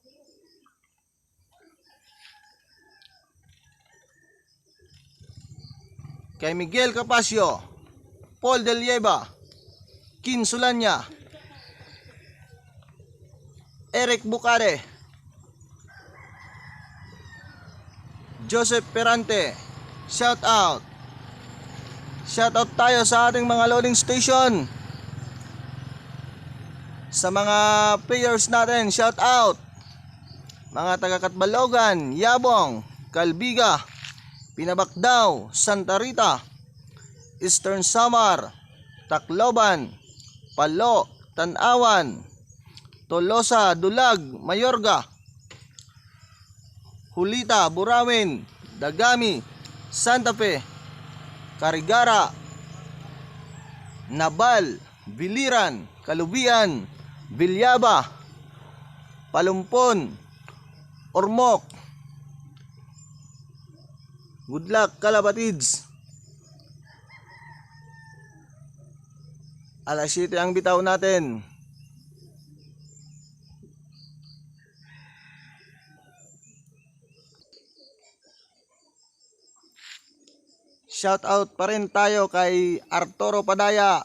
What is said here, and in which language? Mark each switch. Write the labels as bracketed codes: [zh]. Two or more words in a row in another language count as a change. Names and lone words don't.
[tl] kay Miguel Capasio, Paul Del Lleva, Kin Sulanya, Eric Bucare, Joseph Perante. [en] Shout out. Shout out [tl] tayo sa ating mga loading station, sa mga players natin. [en] Shout out [tl] mga taga Katbalogan, Yabong, Calbiga, Pinabakdaw, Santa Rita, Eastern Samar, Tacloban, Palo, Tanawan, Tolosa, Dulag, Mayorga, Julita, Burawin, Dagami, Santa Fe, Carigara, Nabal, Biliran, Kalubian, Bilyaba, Palumpon, Ormoc. [en] Good luck kalapatids. [tl] Alas 7 ang bitaw natin. [en] Shout out [tl] pa rin tayo kay Arturo Padaya.